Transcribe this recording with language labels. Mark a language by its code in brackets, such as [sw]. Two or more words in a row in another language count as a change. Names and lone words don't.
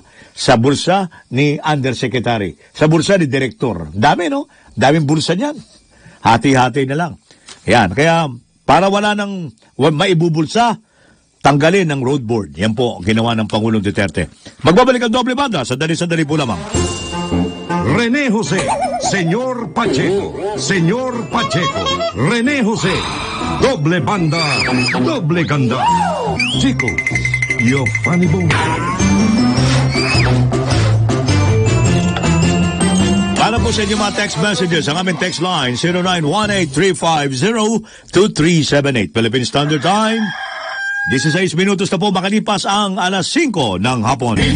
[tl] Sa bulsa ni undersecretary, sa bulsa ni director. Dami, no? Daming bulsa niyan. Hati-hati na lang. Yan, kaya para wala nang maibubulsa, tanggalin ang road board. Yan po ginawa ng Pangulong Duterte. Magbabalik ang doble banda. Sandali po lamang. Rene Jose, Señor Pacheco, Señor Pacheco, Rene Jose, doble banda, doble ganda. Chico, [en] you're funny boy. [tl] Para po sa inyo mga [en] text messages, [tl] ang aming [en] text line [tl] 0918-350-2378. Philippine Standard Time. 16 minutos na po makalipas ang alas 5 ng hapon.